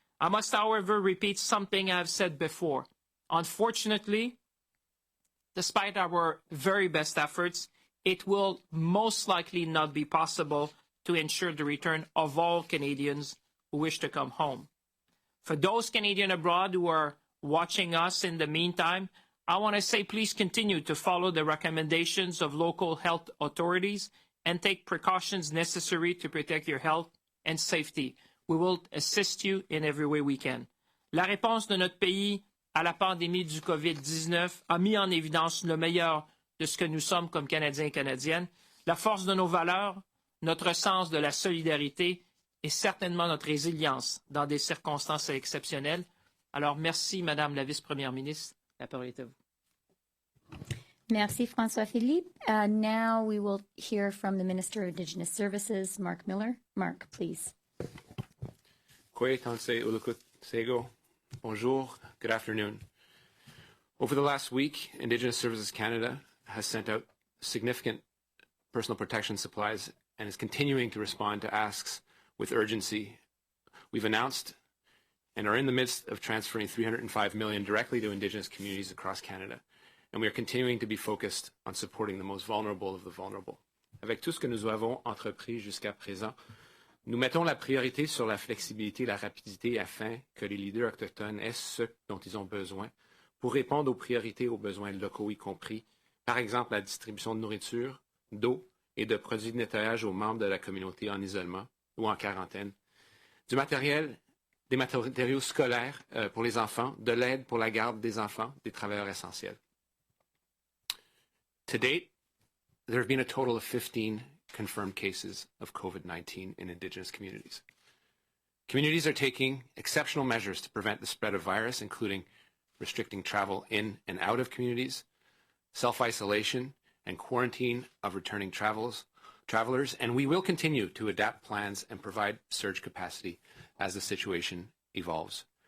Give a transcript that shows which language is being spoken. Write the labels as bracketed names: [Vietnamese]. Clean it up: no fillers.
[English] I must, however, repeat something I've said before. Unfortunately, despite our very best efforts, it will most likely not be possible to ensure the return of all Canadians who wish to come home. For those Canadians abroad who are watching us in the meantime, I want to say please continue to follow the recommendations of local health authorities and take precautions necessary to protect your health and safety. We will assist you in every way we can. [French] La réponse de notre pays à la pandémie du COVID-19 a mis en évidence le meilleur de ce que nous sommes comme Canadiens et Canadiennes, la force de nos valeurs, notre sens de la solidarité et certainement notre résilience dans des circonstances exceptionnelles. Alors, merci, Madame la Vice-Première ministre. La parole est à vous. Merci, François-Philippe. [English] Now we will hear from the Minister of Indigenous Services, Mark Miller. Mark, please. Kwe Tansei Ulukut Sego. Bonjour. Good afternoon. Over the last week, Indigenous Services Canada has sent out significant personal protection supplies and is continuing to respond to asks with urgency. We've announced and are in the midst of transferring $305 million directly to Indigenous communities across Canada. And we are continuing to be focused on supporting the most vulnerable of the vulnerable. [French] Avec tout ce que nous avons entrepris jusqu'à présent, nous mettons la priorité sur la flexibilité et la rapidité afin que les leaders autochtones aient ce dont ils ont besoin pour répondre aux priorités aux besoins locaux, y compris, par exemple, la distribution de nourriture, d'eau et de produits de nettoyage aux membres de la communauté en isolement ou en quarantaine, du matériel, des matériaux scolaires pour les enfants, de l'aide pour la garde des enfants, des travailleurs essentiels. [English] To date, there have been a total of 15 confirmed cases of COVID-19 in Indigenous communities. Communities are taking exceptional measures to prevent the spread of virus, including restricting travel in and out of communities, self-isolation, and quarantine of returning travelers, and we will continue to adapt plans and provide surge capacity as the situation evolves.